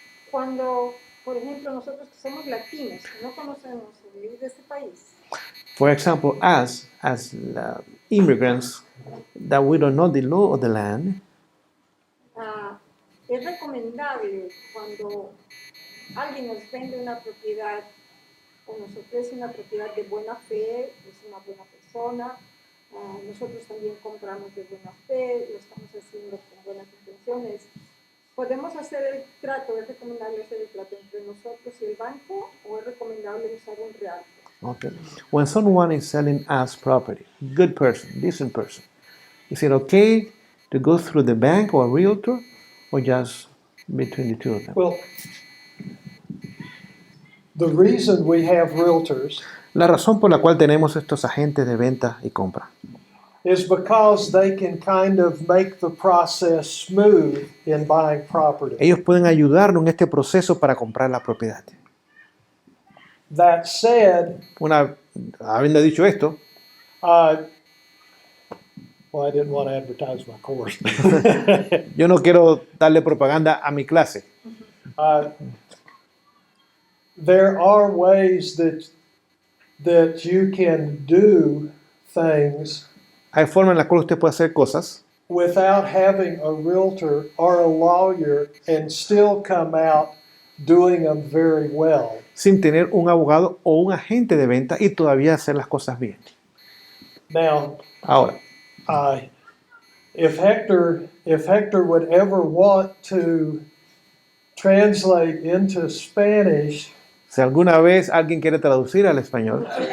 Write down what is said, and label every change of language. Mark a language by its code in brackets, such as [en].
[es] Cuando, por ejemplo, nosotros que somos latinos, que no conocemos el ley de este país, [en] For example, as immigrants that we don't know the law of the land, [es] es recomendable cuando alguien nos vende una propiedad o nos ofrece una propiedad de buena fe, es una buena persona, nosotros también compramos de buena fe, lo estamos haciendo con buenas intenciones. ¿Podemos hacer el trato, es recomendable hacer el trato entre nosotros y el banco o es recomendable usar un realtor? [en] okay. When someone is selling us property, good person, decent person, is it okay to go through the bank or a realtor or just between the two of them? Well, the reason we have realtors [es] La razón por la cual tenemos estos agentes de venta y compra [en] is because they can kind of make the process smooth in buying property. [es] ellos pueden ayudarnos en este proceso para comprar la propiedad. [en] That said, [es] Habiendo dicho esto, [en] well, I didn't want to advertise my course. [es] yo no quiero darle propaganda a mi clase. [en] There are ways that you can do things [es] Hay formas en las cuales usted puede hacer cosas [en] without having a realtor or a lawyer and still come out doing them very well. [es] sin tener un abogado o un agente de venta y todavía hacer las cosas bien. [en] Now, [es] Ahora, [en] if Hector would ever want to translate into Spanish, [es] si alguna vez alguien quiere traducir al español,